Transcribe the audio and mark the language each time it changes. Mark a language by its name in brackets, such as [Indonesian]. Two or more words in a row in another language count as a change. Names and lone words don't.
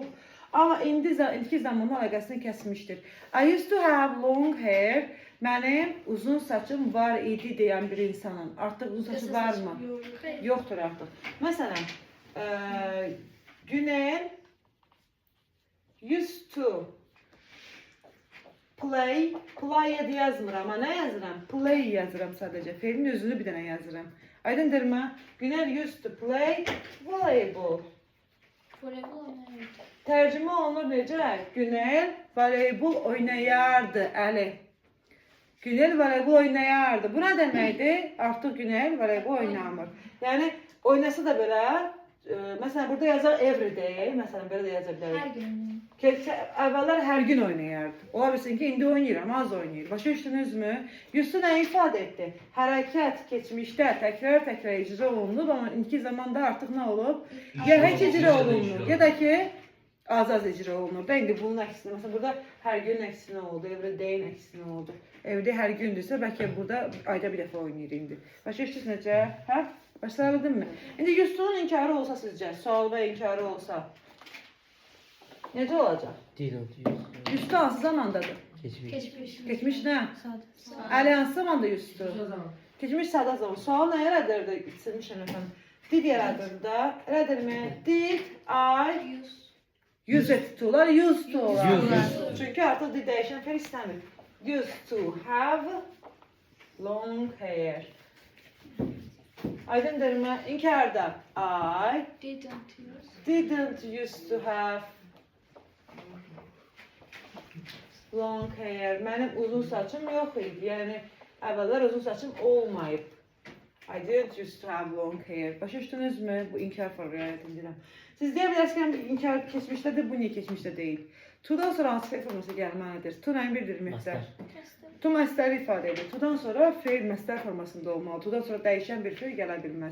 [Azerbaijani] Amma indiki zamanın əlaqəsini kəsmişdir. [English] I used to have long hair. [Azerbaijani] Mənim uzun saçım var idi deyən bir insanın. Artıq uzun saçı varmı? Yoxdur artıq. Məsələn, Günel [English] used to play [Azerbaijani] yazmıram, amma nə yazıram? Play yazıram sadəcə. Fe'lin özünü bir dənə yazıram. Aydındırmı? [English] Günel used to play volleyball. [Azerbaijani] Voleybol oynayırdı. Tərcümə olunur necə? Günel voleybol oynayardı, Əli. Günel voleybol oynayardı. Bu nə deməkdir? Artıq Günel voleybol oynamır. Yəni oynasa da belə, məsələn burada yazar [English] every day, [Azerbaijani] məsələn belə də yaza bilərik. Hər gün. Əvvəllər hər gün oynayardı. Ola bilsin ki, indi oynayır, amma az oynayır. Başa düşdünüzmü? Yustu nə ifadə etdi? Hərəkət keçmişdə təkrar icra olunub, amma indiki zamanda artıq nə olub? Ya heç icra olunmur, ya da ki, az icra olunur da. İndi bunun əksinə, məsələn, burada hər gün əksinə oldu, [English] every day [Azerbaijani] əksinə oldu. Evdə hər gündürsə, bəlkə burada ayda bir dəfə oynayır indi. Başa düşdünüz necə? Hə? Başlayabildin mi? İndi Yustunun inkarı olsa sizcə, sual və inkarı olsa, necə olacaq? [English] Didn't use. [Azerbaijani] Yustu hansı zamandadır? Geçmiş. Keçmiş. Geçmiş nə? Sadə. Əli hansı zamanda yustu? Keçmiş sadə zaman. Sual nə yaradır? Silmişəm efendim. Did yaradır da. Elədirmi? [English] Did I use it to? Used to olar. Used. [Azerbaijani] Çünki artıq did dəyişən fe'l istəmir. [English] Used to have long hair. [Azerbaijani] Aydındırmı? İnkarda. [English] I didn't used to have long hair. [Azerbaijani] Mənim uzun saçım yox idi. Yəni əvvəllər uzun saçım olmayıb. [English] I didn't used to have long hair. [Azerbaijani] Başa düşdünüzmü? Bu inkar riayət edirəm. Siz deyə bilərsiniz ki, inkar keçmişdədir, bu niyə keçmişdə deyil? To-dan sonra hansı fe'l forması gəlməlidir? To nəyin bildirir məstər? To məstəri ifadə edir. To-dan sonra fe'l məstər formasında olmalı. To-dan sonra dəyişən bir fe'l gələ bilməz.